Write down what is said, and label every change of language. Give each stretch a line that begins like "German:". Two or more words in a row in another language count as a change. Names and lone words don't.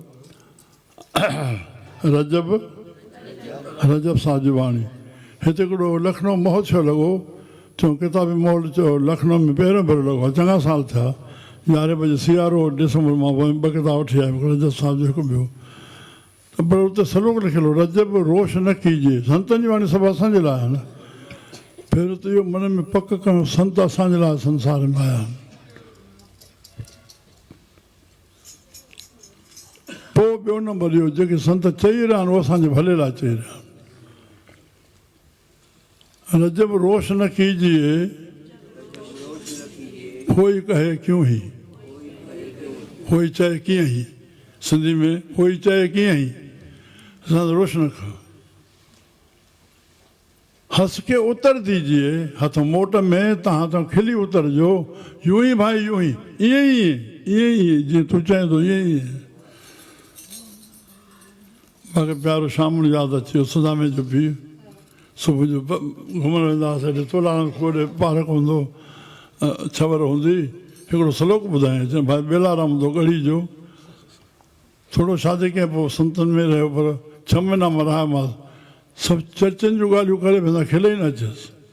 Sindhi: रजब साजवाणी हिते हिकिड़ो लखनऊ महोत्सव लॻो चऊं किताबी मॉल चयो लखनऊ में पहिरियों भेरो लॻो आहे चङा साल थिया 11 बजे सियारो डिसंबर मां 2 किताब वठी आयुमि रजब साहिब जो हिकु ॿियो त पर उते सलोक लिखियलु रजब
Hindi: रोश न कीजिए
Sindhi: संतनि जी वाणी सभु असांजे लाइ आहे न पहिरियों त इहो मन में पक कयो संत असांजे लाइ संसार में आया आहिनि पोइ ॿियो नंबर इहो जेके संत चई रहिया आहिनि उहे असांजे भले लाइ चई रहिया आहिनि रजब
Hindi: रोश न कीजिए होई कहे क्यों ही
Sindhi: होई चए कीअं ई सिंधी में होई चए कीअं ई असां रोश न कयो
Hindi: हंस के उतर दीजिए
Sindhi: हथ मोट में तव्हां त खिली उतरजो यूं ई भाई यूं ई ईअं ई जीअं तूं चएं थो ईअं ई मूंखे प्यारो शाम जो यादि अची वियो सुदामे जो बि सुबुह जो घुमणु वेंदा हुआसीं हेॾे तोलाणा खोड़े पार्क हूंदो छवर हूंदी हिकिड़ो सलोक ॿुधायां चई भाई बेलाराम हूंदो गढ़ी जो थोरो शादी कयईं पोइ संतनि में रहियो पर 6 महीना मां रहियोमांसि सभु चर्चनि जूं ॻाल्हियूं करे वेंदा खिले ई न अचेसि